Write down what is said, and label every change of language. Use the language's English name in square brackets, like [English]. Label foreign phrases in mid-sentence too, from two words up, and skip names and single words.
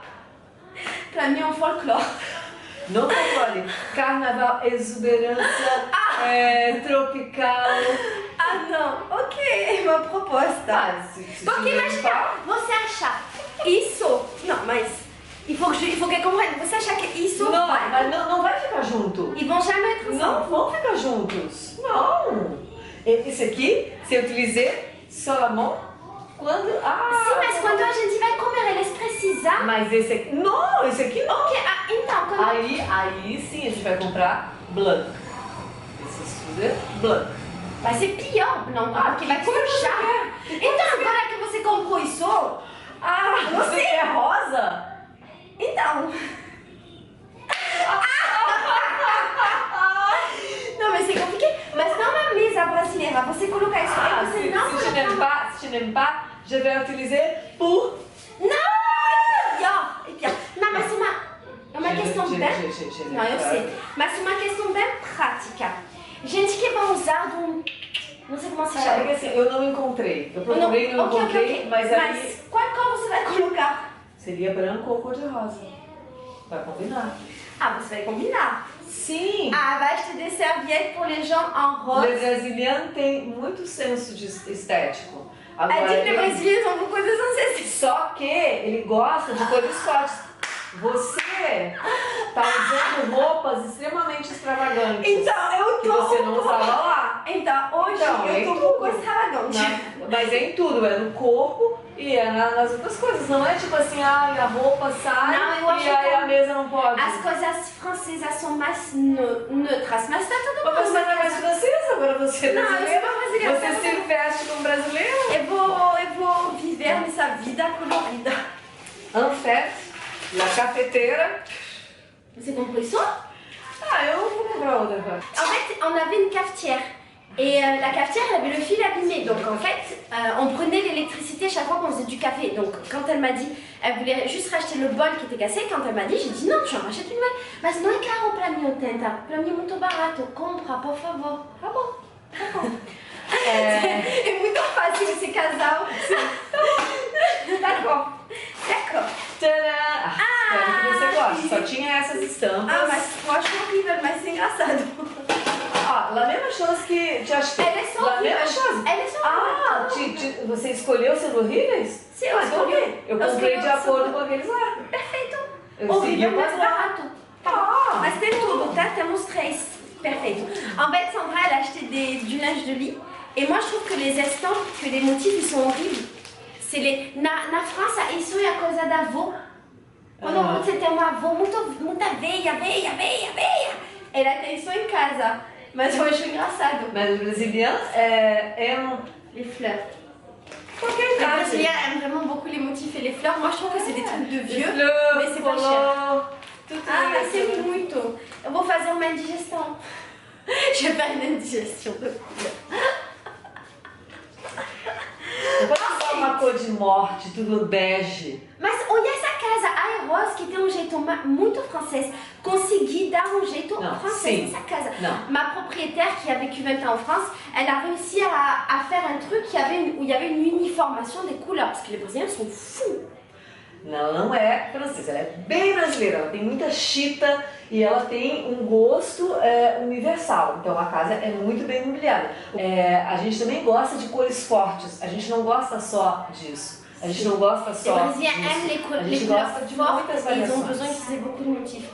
[Portuguese] Pra mim é um folclore. Não folclore. Carnaval, exuberância, tropical. Ah não, ok, uma proposta. Porque imagina, você achar isso... Não, mas... [French] Il faut que comprenne. [Portuguese] Você acha que isso vai... Mas não vai ficar junto. [French] Ils vont jamais être ensemble. [Portuguese] Não vão ficar juntos. Não. Esse aqui, se eu utilizei seulement quando... Sim, mas quando a gente vai comer, eles precisam... Mas esse aqui... Não, esse aqui não. Ok, então... Quando... Aí sim a gente vai comprar blanc. Esse blanc. Vai ser pior, não, porque vai sujar. Então, agora que você comprou isso... Você quer rosa? Então... Não, mas [French] c'est compliqué. [Portuguese] Mas não na mesa brasileira. Você colocar isso aí, você não... [French] Si tu n'aimes pas, je vais utiliser pour... [Portuguese] Não, é pior. Não, mas é uma questão bem... Não, eu sei. Mas é uma questão bem prática. Gente que vai usar um... Não sei como se chama. É que assim, eu não encontrei. Eu procurei, não encontrei, mas aí... Mas qual cor você vai colocar? Seria branco ou cor-de-rosa. Vai combinar. Ah, você vai combinar. Sim. [French] Ah, vai acheter des serviettes pour les gens en rose. [Portuguese] O brasiliano tem muito senso de estético. Agora, é de que brasileiros são com coisas ancestrais. Só que ele gosta de cores fortes. Você tá usando roupas extremamente extravagantes. Então, eu tô... Que você não usava lá. Então, hoje eu tô um pouco extravagante. Mas é em tudo, é no corpo e é nas outras coisas. Não é tipo assim, a roupa sai e aí a mesa não pode. As coisas francesas são mais neutras, mas tá tudo bom. Mas você não é mais francesa, agora você é brasileira. Não, eu sou brasileira. Você se veste como brasileira. Eu vou viver nessa vida colorida. [French] En fait, la cafeteira. [Portuguese] Você comprou isso? Eu vou comprar outra. [French] En fait, on avait une cafetière. Et la cafetière, elle avait le fil abîmé. Donc en fait, on prenait l'électricité chaque fois qu'on faisait du café. Donc quand elle m'a dit, elle voulait juste racheter le bol qui était cassé. Quand elle m'a dit, j'ai dit non, tu en rachètes une nouvelle. [Portuguese] Mas não é caro pra mim, tenta. Pra mim é muito barato. Compra, por favor. Tá bom. Tá bom. É muito fácil esse casal. [French] D'accord. D'accord. [Portuguese] Tcharam! Espero que você goste. Só tinha essas estampas. Mas eu acho horrível, mas é engraçado. [French] La mesma chose que te acheté. [Portuguese] Elas são horríveis. Elas são horríveis. Você escolheu sendo horríveis? Sim, eu escolhi. Eu comprei de acordo com aqueles lá. Perfeito. Horrível, mas barato. Mas tem tudo, tá? Temos 3. Perfeito. [French] En fait, Sandra, elle a acheté du linge de lit. Et moi, je trouve que les estampes, que les motifs, ils sont horribles. C'est les... [Portuguese] Na França, isso é a coisa da avó. Quando você tem uma avó muita veia. Ela tem isso em casa. Mas eu acho engraçado. Mas os brasileiros aiment [French] les fleurs. [Portuguese] Qualquer [French] Les Brésiliens aiment vraiment beaucoup les motifs et les fleurs. Moi, je trouve que c'est des trucs de vieux, mais c'est pas cher. [Portuguese] Mas c'est muito. Eu vou fazer uma indigestão. [French] Je vais faire une indigestion de fleurs. [Portuguese] Vamos usar uma cor de morte, tudo bege. Mas olha essa casa Aeros, que tem um jeito muito francês, consegui dar um jeito francês nessa casa. [French] Ma propriétaire, qui a vécu 20 ans en France, elle a réussi à faire un truc où il y avait une uniformation des couleurs, parce que les Brésiliens sont fous. [Portuguese] Não, não é francesa, ela é bem brasileira, ela tem muita chita e ela tem um gosto universal, então a casa é muito bem mobiliada. A gente também gosta de cores fortes, a gente não gosta só disso, a gente não gosta só [French] Les Brésiliens aiment les couleurs fortes et ils ont besoin qu'ils aient beaucoup de motifs.